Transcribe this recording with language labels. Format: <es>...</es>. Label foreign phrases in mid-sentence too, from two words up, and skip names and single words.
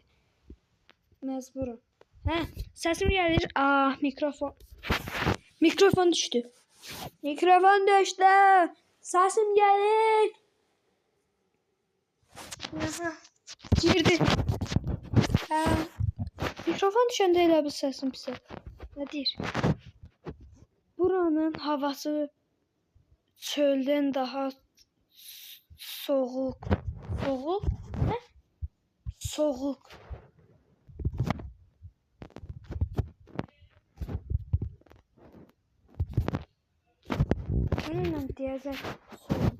<tr>Mecburum. Sesim gelir. Mikrofon düştü. Mikrofon düştü. Sesim gelir. Girdi.</tr> <az>Mikrofon düşəndə elə bir səsim pis. Nədir? Buranın havası çöldən daha soğuk. Soğuk? Nə? Soğuk. Onunla deyəcək soğuk.</az>